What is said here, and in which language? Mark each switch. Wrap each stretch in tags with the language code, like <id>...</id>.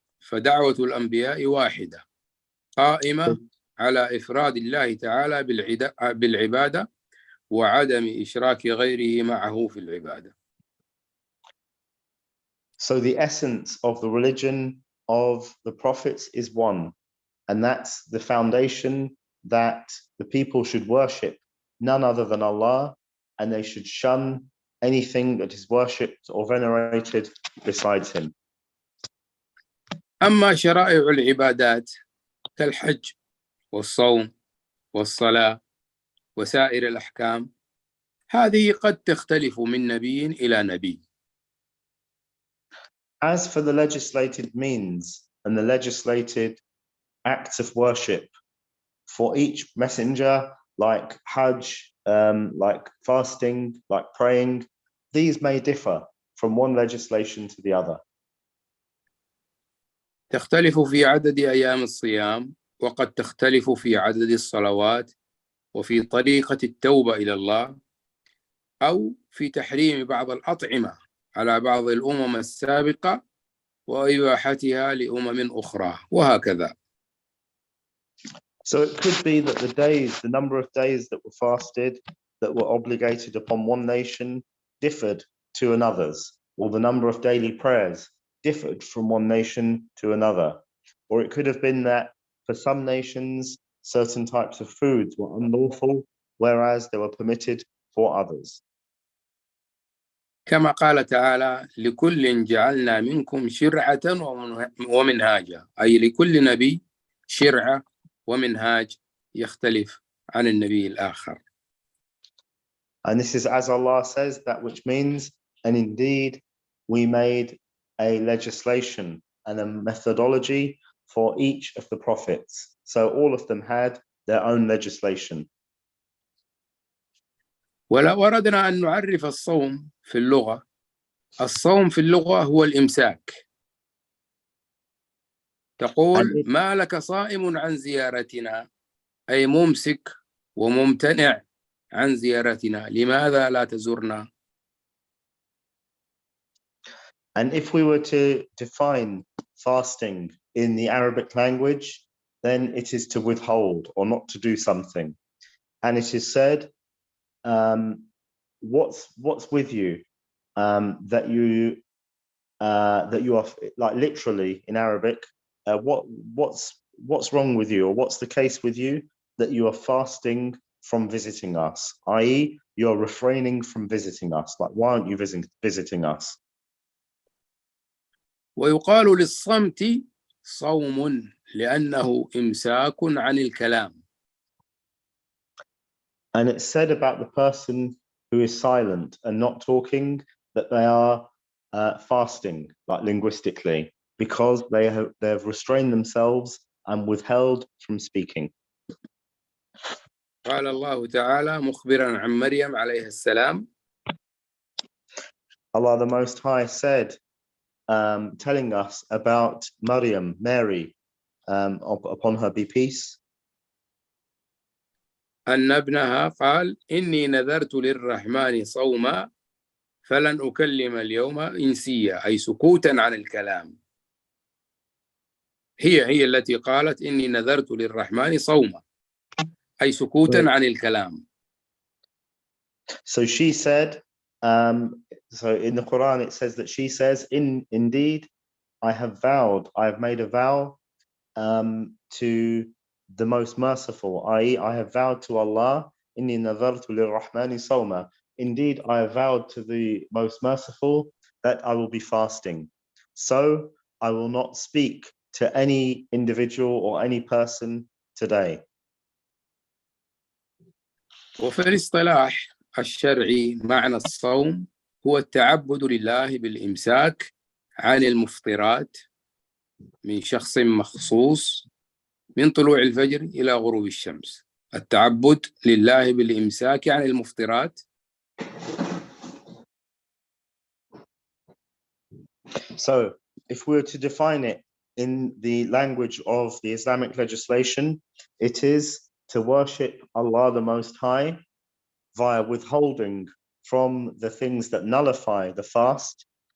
<ar>فدعوة الأنبياء واحدة قائمة على إفراد الله تعالى بالعبادة وعدم إشراك غيره معه في العبادة.</ar> <en>So the essence of the religion of the prophets is one, and that's the foundation that the people should worship none other than Allah, and they should shun anything that is worshipped or venerated besides him.</en> <ar>أما شرائع العبادات كالحج والصوم والصلاة وسائر الأحكام هذه قد تختلف من نبي إلى نبي.</ar> <en>As for the legislated means and the legislated acts of worship for each messenger, like Hajj, like fasting, like praying, these may differ from one legislation to the other.</en> <ar>تختلف في عدد أيام الصيام وقد تختلف في عدد الصلوات وفي طريقة التوبة إلى الله أو في تحريم بعض الأطعمة على بعض الأمم السابقة وإباحتها لأمم أخرى وهكذا.</ar> <en>So it could be that the number of days that were fasted, that were obligated upon one nation, differed to another's, or the number of daily prayers differed from one nation to another. Or it could have been that for some nations, certain types of foods were unlawful, whereas they were permitted for others.</en> <ar>كما قال تعالى لكل جعلنا منكم شرعة ومنهاجا، أي لكل نبي شرعة ومنهاج يختلف عن النبي الآخر.</ar> <en>And this is as Allah says, that which means, and indeed we made a legislation and a methodology for each of the prophets. So all of them had their own legislation.</en> <ar>ولو أردنا أن نعرف الصوم في اللغة، الصوم في اللغة هو الإمساك. تقول ما لك صائم عن زيارتنا، أي ممسك وممتنع عن زيارتنا، لماذا لا تزورنا؟</ar> <en>And if we were to define fasting in the Arabic language, then it is to withhold or not to do something. And it is said, what's with you, that you are, like literally in Arabic, what's wrong with you, or what's the case with you that you are fasting from visiting us, i.e. you're refraining from visiting us, like why aren't you visiting us?</en> <ar>ويقال للصمت صوم لأنه إمساك عن الكلام.</ar> <en>And it's said about the person who is silent and not talking that they are fasting, like linguistically, because they've restrained themselves and withheld from speaking.</en> <ar>قال الله تعالى مخبرا عن مريم عليه السلام.</ar> <en>Allah the Most High said, telling us about Maryam, Mary, upon her be peace,</en> <ar>أن ابنها قال إني نذرت للرحمن صوما فلن أكلم اليوم إنسيا، أي سكوتا عن الكلام. هي التي قالت إني نذرت للرحمن صوما، أي سكوتا عن الكلام.</ar> <en>So she said, so in the Quran it says that she says, indeed I have made a vow to the most merciful, i.e. I have vowed to Allah,</en> <ar>inni nadhartu lirrahmani sawma,</ar> <en>indeed I have vowed to the most merciful that I will be fasting, so I will not speak to any individual or any person today.</en> <ar>وفي الاصطلاح الشرعي معنى الصوم هو التعبد لله بالإمساك عن المفطرات من شخص مخصوص من طلوع الفجر إلى غروب الشمس. التعبد لله بالإمساك عن المفطرات.</ar> <en>So if we were to define it in the language of the Islamic legislation, it is to worship Allah the Most High via withholding from the things that nullify the fast</en>